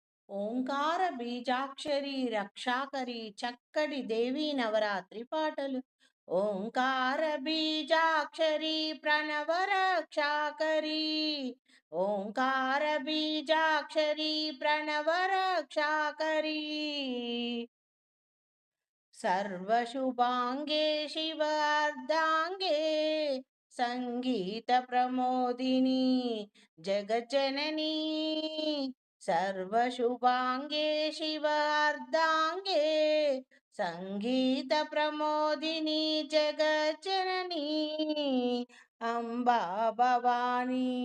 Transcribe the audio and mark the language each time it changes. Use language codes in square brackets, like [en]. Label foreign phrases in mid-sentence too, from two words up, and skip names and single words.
[te] ఓంకార బీజాక్షరి రక్షాకరి చక్కడి దేవి నవరాత్రి పాటలు. ఓంకార బీజాక్షరి ప్రణవ రక్షాకరి. ఓంకార బీజాక్షరి ప్రణవ రక్షాకరి. [sa] सर्वशुभांगे शिवार्धांगे संगीत प्रमोदिनी जगज्जननी. सर्वशुभांगे शिवार्धांगे संगीत प्रमोदिनी जगज्जननी अम्बा भवानी.